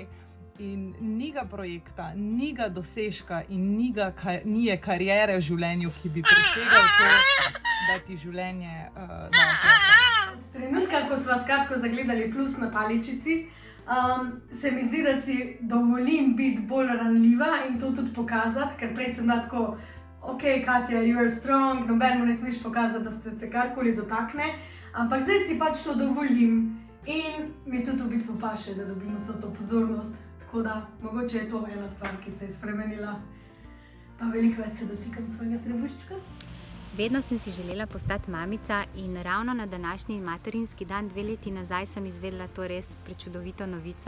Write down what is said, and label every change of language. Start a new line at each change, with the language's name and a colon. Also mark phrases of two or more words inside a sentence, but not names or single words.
Slovenian: In ni ga projekta, ni ga dosežka in ni je kariere v življenju, ki bi presegal to, da ti življenje da. Od trenutka, ko smo skratko zagledali plus na paličici, se mi zdi, da si dovolim biti bolj ranljiva in to tudi pokazati, ker prej sem bila tako, ok, Katja,
English: you are strong,
Slovenian: nobenemu ne smeš pokazati, da se te karkoli dotakne, ampak zdaj si pač to dovolim in mi tudi v bistvu paše, da dobimo vso to pozornost. Tako da, mogoče je to ena stvar, ki se je spremenila, pa veliko več se dotikam svojega trebuščka. Vedno sem si želela postati mamica in ravno na današnji materinski dan 2 leti nazaj sem izvedela to res prečudovito novico.